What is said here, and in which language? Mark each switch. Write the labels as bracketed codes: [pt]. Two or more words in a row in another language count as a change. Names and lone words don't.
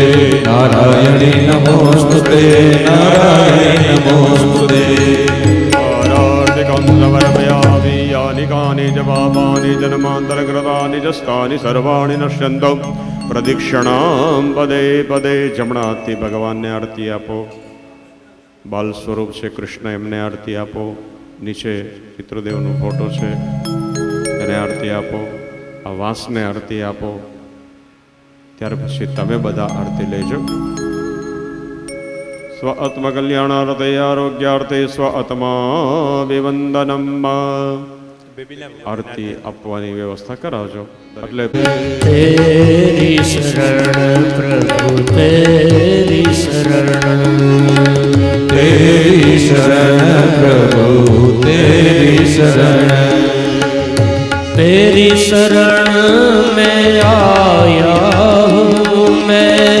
[sa] नारायणी नमोस्तुते, नारायणी नमोस्तुते। आरार्तिकं यानि कानि च पापानि जन्मान्तरकृतानि च स्थानि सर्वाणि नश्यन्तु प्रदक्षिणां पदे पदे। [gu] જમણાથી ભગવાનને આરતી આપો. બાલ સ્વરૂપ છે કૃષ્ણ, એમને આરતી આપો. નીચે પિતૃદેવનો ફોટો છે, એને આરતી આપો. આ વાંસને આરતી આપો. ત્યાર પછી તમે બધા આરતી લેજો. [sa] स्व आत्मकल्याणार्थे आरोग्यार्थे स्व आत्माभिवन्दनम. [gu] આરતી આપવાની વ્યવસ્થા કરાવજો. એટલે [hi] तेरी शरण प्रभु तेरी शरण, तेरी शरण प्रभु तेरी शरण, तेरी शरण में आया हूँ मैं।